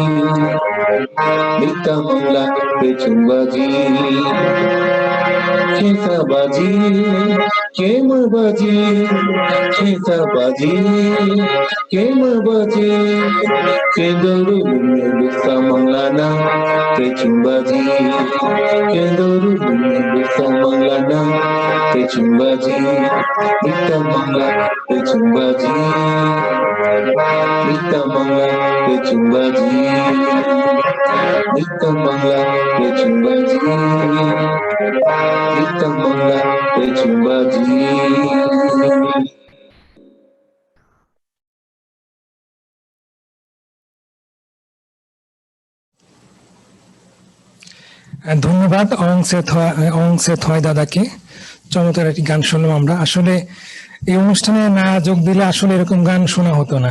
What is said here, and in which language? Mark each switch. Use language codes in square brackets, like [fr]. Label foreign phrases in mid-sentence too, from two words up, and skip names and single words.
[trp] Bita mangla krecing baji Kesa baji Kema baji Kesa baji Kema baji Kedoru lumelu samanglana Krecing baji Kedoru lumelu samanglana Krecing baji Bita mangla krecing baji Bita mangla krecing baji Bita mangla krecing baji Bita mangla krecing baji [bn] ধন্যবাদ অং সে থয় দাদাকে। চমৎকার একটি গান শুনলাম আমরা। আসলে এই অনুষ্ঠানে না যোগ দিলে আসলে এরকম গান শোনা হতো না।